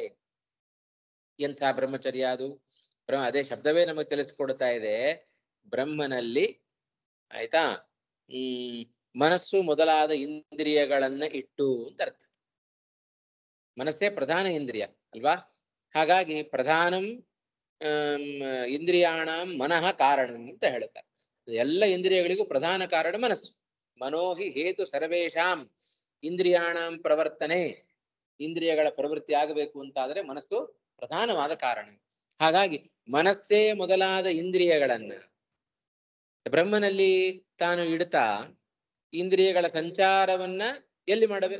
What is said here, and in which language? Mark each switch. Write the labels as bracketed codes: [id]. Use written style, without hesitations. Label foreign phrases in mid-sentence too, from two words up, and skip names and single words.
[kn] ಎಂಥ ಬ್ರಹ್ಮಚರ್ಯ ಅದು? ಅದೇ ಶಬ್ದವೇ ನಮಗೆ ತಿಳಿಸ್ಕೊಡ್ತಾ ಇದೆ. ಬ್ರಹ್ಮನಲ್ಲಿ ಆಯ್ತಾ ಮನಸ್ಸು ಮೊದಲಾದ ಇಂದ್ರಿಯಗಳನ್ನ ಇಟ್ಟು ಅಂತ ಅರ್ಥ. ಮನಸ್ಸೇ ಪ್ರಧಾನ ಇಂದ್ರಿಯ ಅಲ್ವಾ? ಹಾಗಾಗಿ [sa] ಪ್ರಧಾನಂ ಇಂದ್ರಿಯಾಣಂ ಮನಃ ಕಾರಣಂ [kn] ಅಂತ ಹೇಳ್ತಾರೆ. ಎಲ್ಲ ಇಂದ್ರಿಯಗಳಿಗೂ ಪ್ರಧಾನ ಕಾರಣ ಮನಸ್ಸು. [sa] ಮನೋಹಿ ಹೇತು ಸರ್ವೇಷಾಂ ಇಂದ್ರಿಯಾಣಂ ಪ್ರವರ್ತನೆ, [kn] ಇಂದ್ರಿಯಗಳ ಪ್ರವೃತ್ತಿ ಆಗಬೇಕು ಅಂತಾದ್ರೆ ಮನಸ್ಸು ಪ್ರಧಾನವಾದ ಕಾರಣ. ಹಾಗಾಗಿ ಮನಸ್ಸೇ ಮೊದಲಾದ ಇಂದ್ರಿಯಗಳನ್ನ ಬ್ರಹ್ಮನಲ್ಲಿ ತಾನು ಇಡ್ತಾ ಇಂದ್ರಿಯಗಳ ಸಂಚಾರವನ್ನ ಎಲ್ಲಿ ಮಾಡಬೇಕು?